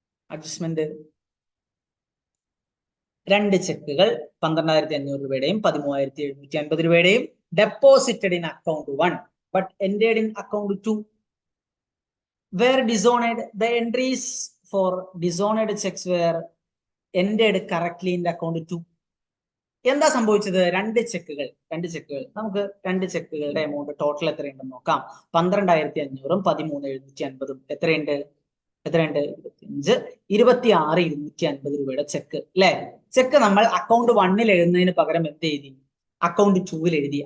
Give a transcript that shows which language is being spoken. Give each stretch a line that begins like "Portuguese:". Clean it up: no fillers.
English: Adjustment.
Malayalam: 2 ചെക്കുകൾ 12,500 രൂപയുടെയും 13,750 രൂപയുടെയും
English: Deposited in account 1 but entered in account 2 were dishonored. The entries for dishonored checks were entered correctly in the account 2.
Malayalam: എന്താ സംഭവിച്ചത്? 2 ചെക്കുകൾ. നമുക്ക് 2 ചെക്കുകളുടെ amount total എത്രയുണ്ടെന്ന് നോക്കാം. 12,500ഉം 13,750ഉം എത്രയുണ്ട്? 25, 26,250 രൂപയുടെ check അല്ലെ? Check നമ്മൾ account 1ൽ എഴുതുന്നതിന് പകരം എന്ത് എഴുതി? അക്കൗണ്ട് 2ൽ എഴുതി.